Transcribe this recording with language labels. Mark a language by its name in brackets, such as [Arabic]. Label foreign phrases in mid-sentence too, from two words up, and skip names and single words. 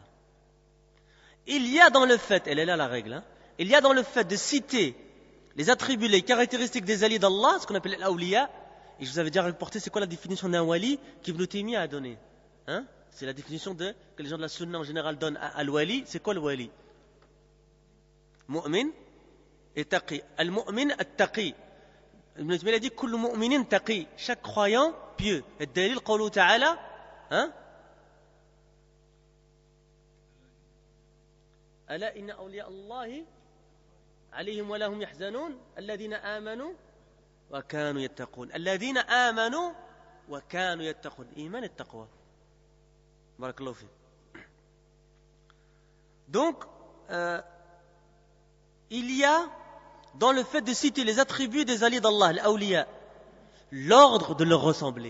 [French] Il y a dans le fait, elle est là la règle, il y a dans le fait de citer les attributs, les caractéristiques des alliés d'Allah, ce qu'on appelle l'awliya, Et je vous avais déjà rapporté c'est quoi la définition d'un wali qu'Ibn Taymiyyah a donné. Hein? C'est la définition que les gens de la sunna en général donnent à al-wali. C'est quoi le wali? Mu'min et taqi. [Arabic] المؤمن التقي. Ibn Taymiyyah [French] a dit [Arabic] كل مؤمن تقي. [French] Chaque croyant pieux. Et [Arabic] دليل قوله تعالى, [French] hein? [Arabic] ألا إن أولياء الله عليهم ولهم يحزنون الذين آمنوا وكانوا يتقون. الذين آمنوا وكانوا يتقون. Iman et taqwa. بارك الله في. [French] Donc, il y a dans le fait de citer les attributs des alliés d'Allah, l'awliya, l'ordre de leur ressembler.